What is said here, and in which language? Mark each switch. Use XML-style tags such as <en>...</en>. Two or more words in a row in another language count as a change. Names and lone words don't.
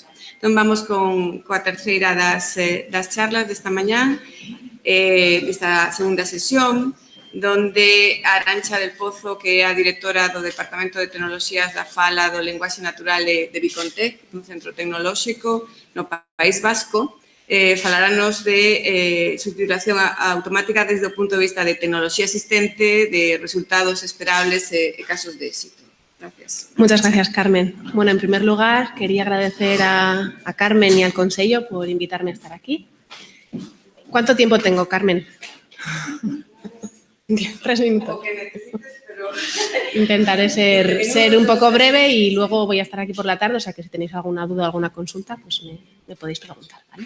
<gl>Entón, vamos coa terceira das charlas desta mañá, desta segunda sesión, donde Arantxa del Pozo, que é a directora do Departamento de Tecnoloxías da Fala do Lenguaxe Natural de Bicontec, un centro tecnolóxico no País Vasco, falarános de subtitulación automática desde o punto de vista de tecnoloxía existente, de resultados esperables e casos de éxito.</gl> <es>Gracias. Muchas gracias, Carmen. Bueno, en primer lugar, quería agradecer a Carmen y al Consello por invitarme a estar aquí. ¿Cuánto tiempo tengo, Carmen? 3 minutos. Intentaré ser un poco breve y luego voy a estar aquí por la tarde, o sea que si tenéis alguna duda o alguna consulta, pues me podéis preguntar, ¿vale?</es>